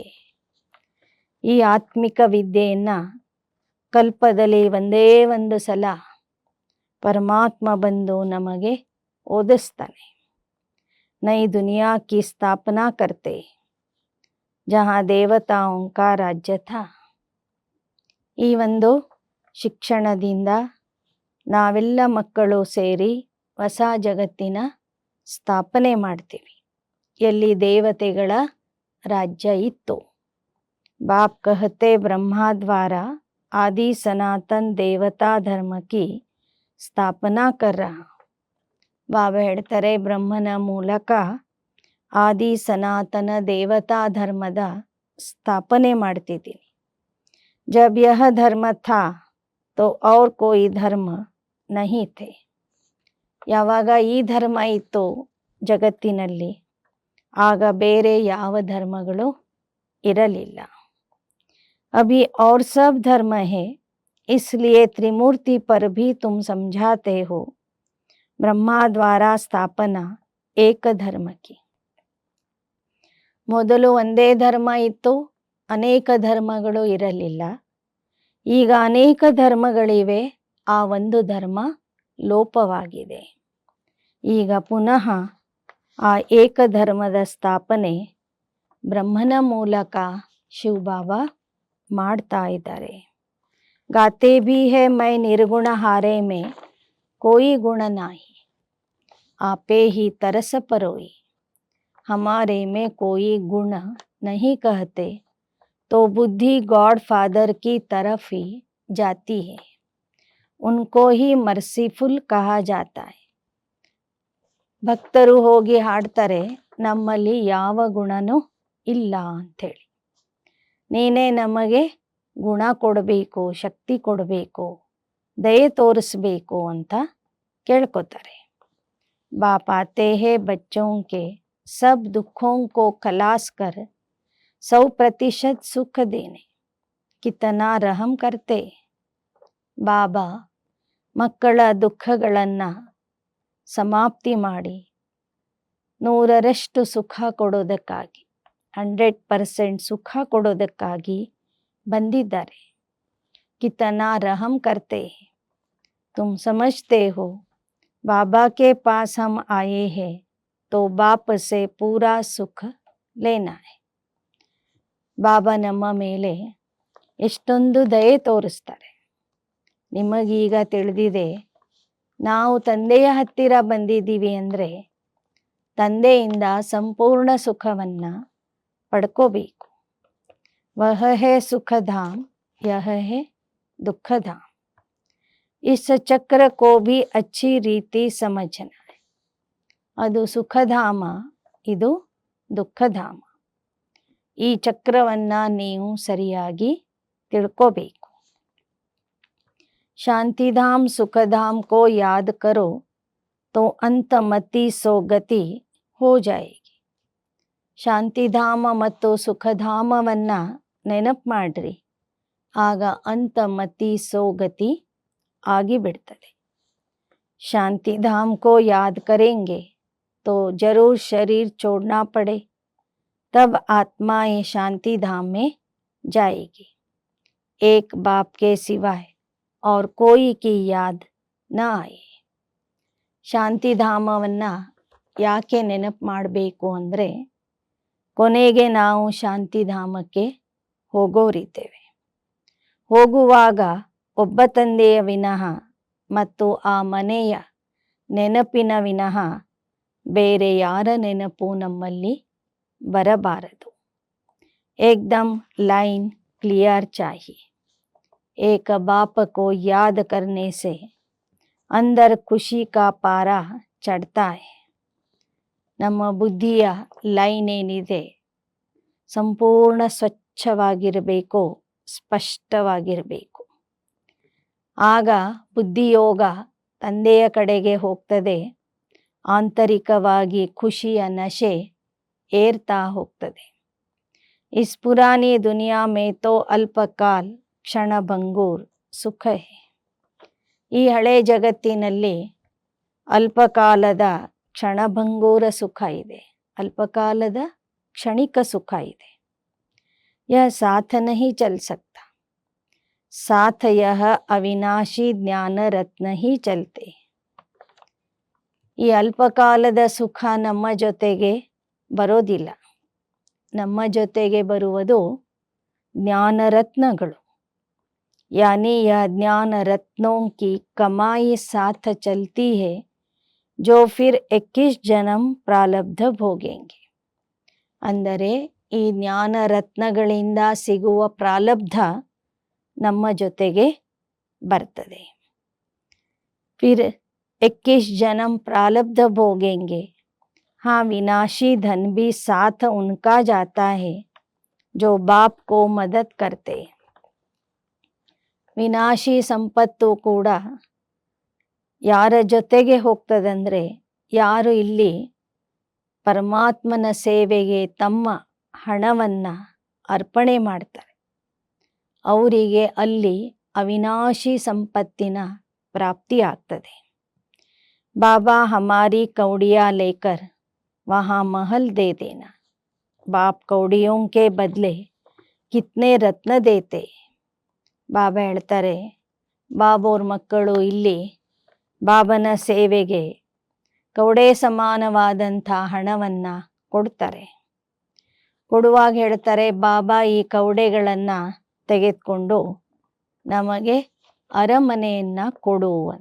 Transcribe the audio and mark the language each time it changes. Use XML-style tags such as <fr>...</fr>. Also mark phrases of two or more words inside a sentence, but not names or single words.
<kn>ಈ ಆತ್ಮಿಕ ವಿದ್ಯೆಯನ್ನು ಕಲ್ಪದಲ್ಲಿ ಒಂದೇ ಒಂದು ಸಲ ಪರಮಾತ್ಮ ಬಂದು ನಮಗೆ ಓದಿಸ್ತಾನೆ.</kn> <hi>नई दुनिया की स्थापना करते, जहाँ देवताओं का राज्य था.</hi> <kn>ಈ ಒಂದು ಶಿಕ್ಷಣದಿಂದ ನಾವೆಲ್ಲ ಮಕ್ಕಳು ಸೇರಿ ಹೊಸ ಜಗತ್ತಿನ ಸ್ಥಾಪನೆ ಮಾಡ್ತೀವಿ, ಎಲ್ಲಿ ದೇವತೆಗಳ ರಾಜ್ಯ ಇತ್ತು।</kn> <hi>बाप कहते ब्रह्मा द्वारा आदि सनातन देवता धर्म की ಸ್ಥಾಪನಾ कर रहा।</hi> <kn>ಬಾಬಾ ಹೇಳ್ತಾರೆ, ಬ್ರಹ್ಮನ ಮೂಲಕ ಆದಿ ಸನಾತನ ದೇವತಾ ಧರ್ಮದ ಸ್ಥಾಪನೆ ಮಾಡ್ತಿದ್ದೀನಿ।</kn> <hi>जब यह धर्म था तो और कोई धर्म नहीं थे।</hi> <kn>ಯಾವಾಗ ಈ ಧರ್ಮ ಇತ್ತು ಜಗತ್ತಿನಲ್ಲಿ, ಆಗ ಬೇರೆ ಯಾವ ಧರ್ಮಗಳು ಇರಲಿಲ್ಲ।</kn> <hi>अभी और सब धर्म है, इसलिए त्रिमूर्ति पर भी तुम समझाते हो। ब्रह्मा द्वारा स्थापना एक धर्म की।</hi> <kn>ಮೊದಲು ಒಂದೇ ಧರ್ಮ ಇತ್ತು, ಅನೇಕ ಧರ್ಮಗಳು ಇರಲಿಲ್ಲ। ಈಗ ಅನೇಕ ಧರ್ಮಗಳಿವೆ, ಆ ಒಂದು ಧರ್ಮ ಲೋಪವಾಗಿದೆ। ಈಗ ಪುನಃ ಆ ಏಕ ಧರ್ಮದ ಸ್ಥಾಪನೆ ಬ್ರಹ್ಮನ ಮೂಲಕ ಶಿವಬಾಬಾ ಮಾಡ್ತಾ ಇದ್ದಾರೆ।</kn> <hi>गाते भी है मैं निर्गुण हारे में कोई गुण नाही, आपे ही तरस परोई। हमारे में कोई गुण नहीं कहते तो बुद्धि</hi> <en>God Father</en> <hi>की तरफ ही जाती है, उनको ही मर्सीफुल कहा जाता है।</hi> <kn>ಭಕ್ತರು ಹೋಗಿ ಹಾಡ್ತಾರೆ, ನಮ್ಮಲ್ಲಿ ಯಾವ ಗುಣನೂ ಇಲ್ಲ ಅಂಥೇಳಿ, ನೀನೇ ನಮಗೆ ಗುಣ ಕೊಡಬೇಕು, ಶಕ್ತಿ ಕೊಡಬೇಕು, ದಯೆ ತೋರಿಸ್ಬೇಕು ಅಂತ ಕೇಳ್ಕೊತಾರೆ।</kn> <hi>बाप आते हैं बच्चों के सब दुखों को खलास कर 100% सुख देने, कितना रहम करते।</hi> <kn>ಬಾಬಾ ಮಕ್ಕಳ ದುಃಖಗಳನ್ನು ಸಮಾಪ್ತಿ ಮಾಡಿ 100ರಷ್ಟು ಸುಖ ಕೊಡೋದಕ್ಕಾಗಿ, 100% ಸುಖ ಕೊಡೋದಕ್ಕಾಗಿ ಬಂದಿದ್ದಾರೆ।</kn> <hi>कितना रहम करते हैं, तुम समझते हो बाबा के पास हम आए हैं तो बाप से पूरा सुख लेना है।</hi> <kn>ಬಾಬಾ ನಮ್ಮ ಮೇಲೆ ಎಷ್ಟೊಂದು ದಯೆ ತೋರಿಸ್ತಾರೆ। ನಿಮಗೀಗ ತಿಳಿದಿದೆ, ನಾವು ತಂದೆಯ ಹತ್ತಿರ ಬಂದಿದ್ದೀವಿ ಅಂದರೆ ತಂದೆಯಿಂದ ಸಂಪೂರ್ಣ ಸುಖವನ್ನು ಪಡ್ಕೋಬೇಕು।</kn> <hi>वह है सुखधाम, यह है दुःखधाम। इस चक्र को भी अच्छी रीति समझना है।</hi> <kn>ಅದು ಸುಖಧಾಮ, ಇದು ದುಃಖಧಾಮ। ಈ ಚಕ್ರವನ್ನು ನೀವು ಸರಿಯಾಗಿ ತಿಳ್ಕೋಬೇಕು।</kn> <hi>शांतिधाम सुखधाम को याद करो तो अंतमति सोगति हो जाएगी।</hi> <kn>ಶಾಂತಿಧಾಮ ಮತ್ತು ಸುಖಧಾಮವನ್ನು ನೆನಪು ಮಾಡ್ರಿ, ಆಗ ಅಂತಮತಿ ಸೋಗತಿ ಆಗಿಬಿಡ್ತದೆ।</kn> <hi>शांतिधाम को याद करेंगे तो जरूर शरीर छोड़ना पड़े, तब आत्माएं शांतिधाम में जाएगी। एक बाप के सिवाय और कोई की याद न आए।</hi> <kn>ಶಾಂತಿಧಾಮವನ್ನು ಯಾಕೆ ನೆನಪು ಮಾಡಬೇಕು ಅಂದರೆ, ಕೊನೆಗೆ ನಾವು ಶಾಂತಿಧಾಮಕ್ಕೆ ಹೋಗೋರಿದ್ದೇವೆ। ಹೋಗುವಾಗ ಒಬ್ಬ ತಂದೆಯ ವಿನಃ ಮತ್ತು ಆ ಮನೆಯ ನೆನಪಿನ ವಿನಃ ಬೇರೆ ಯಾರ ನೆನಪು ನಮ್ಮಲ್ಲಿ ಬರಬಾರದು।</kn> <hi>ಏಕ್ದಮ್</hi> <en>line clear</en> <hi>चाहिए। एक बाप को याद करने से अंदर खुशी का पारा चढ़ता है।</hi> <kn>ನಮ್ಮ ಬುದ್ಧಿಯ ಲೈನ್ ಏನಿದೆ, ಸಂಪೂರ್ಣ ಸ್ವಚ್ಛವಾಗಿರಬೇಕು, ಸ್ಪಷ್ಟವಾಗಿರಬೇಕು। ಆಗ ಬುದ್ಧಿಯೋಗ ತಂದೆಯ ಕಡೆಗೆ ಹೋಗ್ತದೆ, ಆಂತರಿಕವಾಗಿ ಖುಷಿಯ ನಶೆ ಏರ್ತಾ ಹೋಗ್ತದೆ।</kn> <hi>इस पुरानी दुनिया में तो अल्पकाल क्षणभंगूर सुख है।</hi> <kn>ಈ ಹಳೆ ಜಗತ್ತಿನಲ್ಲಿ ಅಲ್ಪಕಾಲದ ಕ್ಷಣಭಂಗೂರ ಸುಖ ಇದೆ, ಅಲ್ಪಕಾಲದ ಕ್ಷಣಿಕ ಸುಖ ಇದೆ।</kn> <hi>यह साथ नहीं चल सकता, साथ यह अविनाशी ज्ञान रत्न ही चलते।</hi> <kn>ಈ ಅಲ್ಪಕಾಲದ ಸುಖ ನಮ್ಮ ಜೊತೆಗೆ ಬರೋದಿಲ್ಲ, ನಮ್ಮ ಜೊತೆಗೆ ಬರುವುದು ಜ್ಞಾನರತ್ನಗಳು।</kn> <hi>यानी यह ज्ञान रत्नों की कमाई साथ चलती है जो फिर 21 जन्म प्रारब्ध भोगेंगे.</hi> <kn>ಅಂದರೆ ಈ ಜ್ಞಾನ ರತ್ನಗಳಿಂದ ಸಿಗುವ ಪ್ರಾರಬ್ಧ ನಮ್ಮ ಜೊತೆಗೆ ಬರ್ತದೆ.</kn> <hi>फिर 21 जन्म प्रारब्ध भोगेंगे. हाँ, विनाशी धन भी साथ उनका जाता है जो बाप को मदद करते.</hi> <kn>ವಿನಾಶಿ ಸಂಪತ್ತು ಕೂಡ ಯಾರ ಜೊತೆಗೆ ಹೋಗ್ತದಂದ್ರೆ ಯಾರು ಇಲ್ಲಿ ಪರಮಾತ್ಮನ ಸೇವೆಗೆ ತಮ್ಮ ಹಣವನ್ನ ಅರ್ಪಣೆ ಮಾಡ್ತಾರೆ ಅವರಿಗೆ ಅಲ್ಲಿ ಅವಿನಾಶಿ ಸಂಪತ್ತಿನ ಪ್ರಾಪ್ತಿ ಆಗ್ತದೆ.</kn> <hi>बाबा हमारी कौड़ियाँ लेकर वहाँ महल दे देना. बाप कौड़ियों के बदले कितने रत्न देते.</hi> <kn>ಬಾಬಾ ಹೇಳ್ತಾರೆ ಬಾಬೋರ್ ಮಕ್ಕಳು ಇಲ್ಲಿ ಬಾಬನ ಸೇವೆಗೆ ಕೌಡೆ ಸಮಾನವಾದಂಥ ಹಣವನ್ನ ಕೊಡ್ತಾರೆ. ಕೊಡುವಾಗ ಹೇಳ್ತಾರೆ ಬಾಬಾ ಈ ಕೌಡೆಗಳನ್ನ ತೆಗೆದುಕೊಂಡು ನಮಗೆ ಅರಮನೆಯನ್ನ ಕೊಡು ಅಂತ.</kn>